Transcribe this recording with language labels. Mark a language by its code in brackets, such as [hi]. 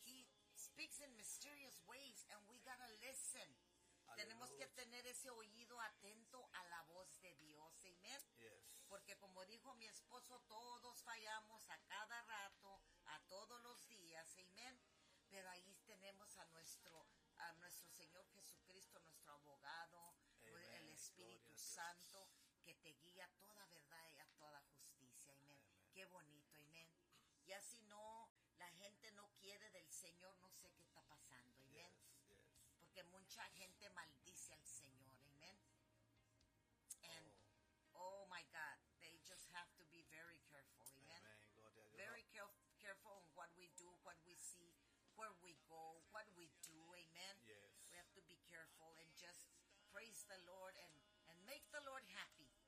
[en] He speaks in mysterious ways, and we gotta listen. Aleluya. [es] Tenemos que tener ese oído atento a la voz de Dios, amen. [en] Yes. [es] Porque como dijo mi esposo, todos fallamos a cada rato, a todos los días, amen. Pero ahí tenemos a nuestro Señor Jesucristo, nuestro abogado, amen. El Espíritu Gloria Santo, que te guía a toda verdad y a toda justicia. Amén. Qué bonito, amén. Y así no, la gente no quiere del Señor, no sé qué está pasando, amén. [en] Yes, yes. [es] Porque mucha gente maldice al Señor, amén. [en] And oh my God, they just have to be very careful, amen. Amen. Very careful on what we do, what we see, where we go, what we do, amen. Yes. We have to be careful and just praise the Lord and make the Lord happy.